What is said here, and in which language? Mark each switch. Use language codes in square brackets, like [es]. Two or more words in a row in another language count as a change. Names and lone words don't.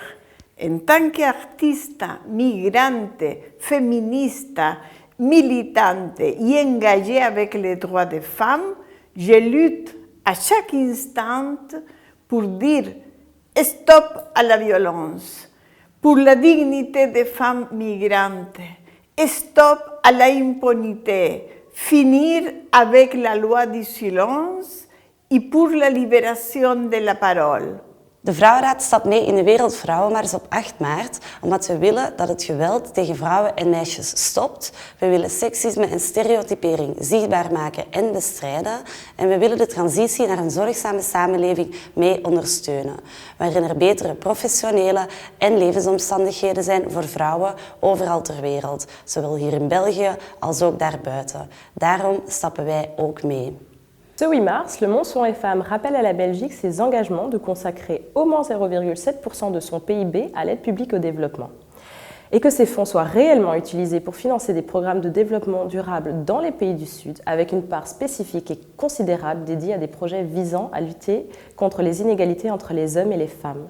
[fr] En tant qu'artiste, migrante, féministe, militante et engagée avec les droits des femmes, je lutte à chaque instant pour dire stop à la violence, pour la dignité des femmes migrantes, stop à l'impunité, finir avec la loi du silence et pour la libération de la parole. [nl] De Vrouwenraad stapt mee in de Wereldvrouwenmars op 8 maart, omdat we willen dat het geweld tegen vrouwen en meisjes stopt. We willen seksisme en stereotypering zichtbaar maken en bestrijden. En we willen de transitie naar een zorgzame samenleving mee ondersteunen, waarin er betere professionele en levensomstandigheden zijn voor vrouwen overal ter wereld, zowel hier in België als ook daarbuiten. Daarom stappen wij ook mee. [fr] Ce 8 mars, le Monde Soins et Femmes rappelle à la Belgique ses engagements de consacrer au moins 0,7% de son PIB à l'aide publique au développement. Et que ces fonds soient réellement utilisés pour financer des programmes de développement durable dans les pays du Sud, avec une part spécifique et considérable dédiée à des projets visant à lutter contre les inégalités entre les hommes et les femmes.